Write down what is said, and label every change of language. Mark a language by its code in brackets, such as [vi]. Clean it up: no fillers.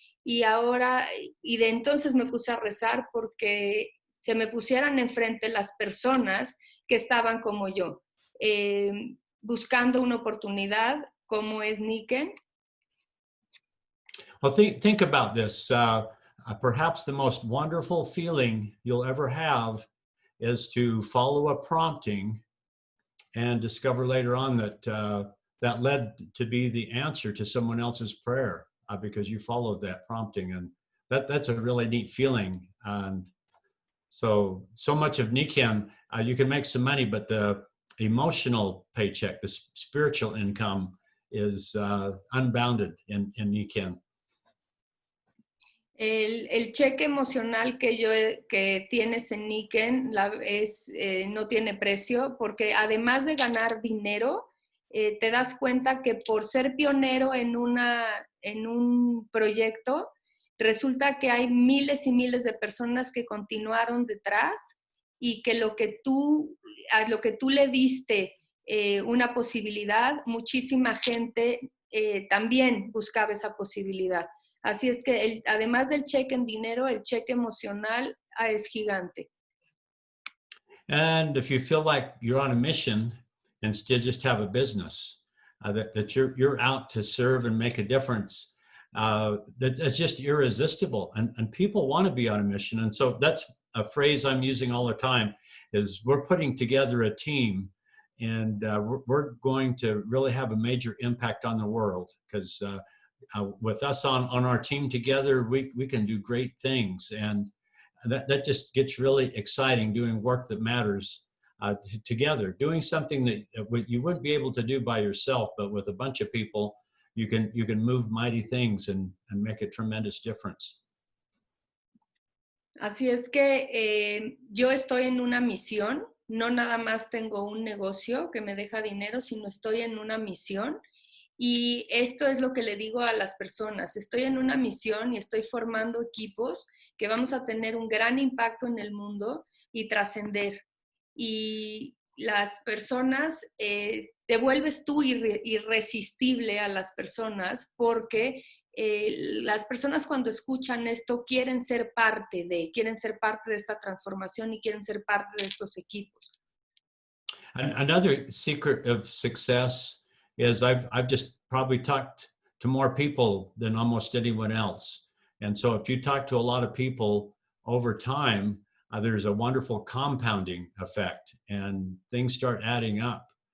[es] Y ahora, y de entonces me puse a rezar porque se me pusieran enfrente las personas que estaban como yo, buscando una oportunidad como es Niken. [en] Well, think about this. Perhaps the most wonderful feeling you'll ever have is to follow a prompting and discover later on that that led to be the answer to someone else's prayer because you followed that prompting. And that's a really neat feeling. And so much of Niken, you can make some money, but the emotional paycheck, the spiritual income is unbounded in Niken. [es] El cheque emocional que tienes en Niken no tiene precio, porque además de ganar dinero, te das cuenta que por ser pionero en un proyecto, resulta que hay miles y miles de personas que continuaron detrás y que a lo que tú le diste una posibilidad, muchísima gente también buscaba esa posibilidad. Así es que además del cheque en dinero, el cheque emocional es gigante. [en] And if you feel like you're on a mission and still just have a business, that you're out to serve and make a difference, that's just irresistible. And people want to be on a mission. And so that's a phrase I'm using all the time, is we're putting together a team, and we're going to really have a major impact on the world, because with us on our team together, we can do great things. And that just gets really exciting, doing work that matters together, doing something that you wouldn't be able to do by yourself, but with a bunch of people, you can move mighty things and make a tremendous difference. [es] Así es que yo estoy en una misión, no nada más tengo un negocio que me deja dinero, sino estoy en una misión. Y esto es lo que le digo a las personas, estoy en una misión y estoy formando equipos que vamos a tener un gran impacto en el mundo y trascender. Y las personas, te vuelves tú irresistible a las personas porque las personas cuando escuchan esto quieren ser parte de esta transformación y quieren ser parte de estos equipos. [en] Another secret of success is I've just probably talked to more people than almost anyone else. And so if you talk to a lot of people over time, there's a wonderful compounding effect and things start adding up.